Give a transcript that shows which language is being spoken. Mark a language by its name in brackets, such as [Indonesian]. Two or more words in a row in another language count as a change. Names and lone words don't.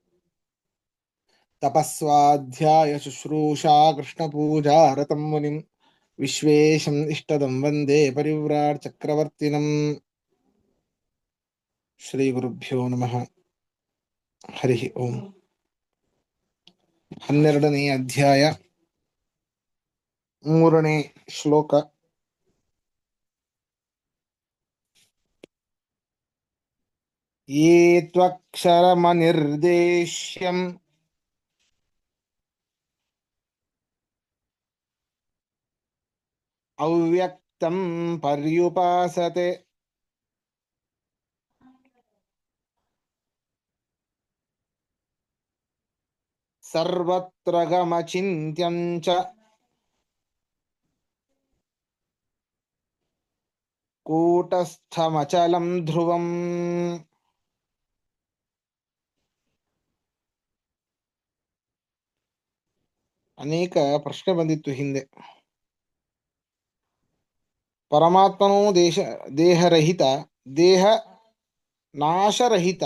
[Sanskrit] तपस्वाध्यायशुश्रूषा कृष्णपूजा रतं मुनिं विश्वेशम् इष्टदं वन्दे परिव्राट् श्रीगुरुभ्यो नमः। हरि ओम्। [Kannada] 12ನೇ ಅಧ್ಯಾಯ 3ನೇ ಶ್ಲೋಕ. [Sanskrit] ಯೇ ತ್ವಕ್ಷರಮನಿರ್ದೇಶ್ಯಂ ಅವ್ಯಕ್ತಂ ಪರ್ಯುಪಾಸತೆ ಸರ್ವತ್ರ ಗಮಚಿಂತ್ಯಂ ಚ ಕೂಟಸ್ಥಮಚಲಂ ಧ್ರುವಂ. [Kannada] ಅನೇಕ ಪ್ರಶ್ನೆ ಬಂದಿತ್ತು ಹಿಂದೆ. ಪರಮಾತ್ಮನೂ ದೇಹರಹಿತ, ದೇಹ ನಾಶರಹಿತ.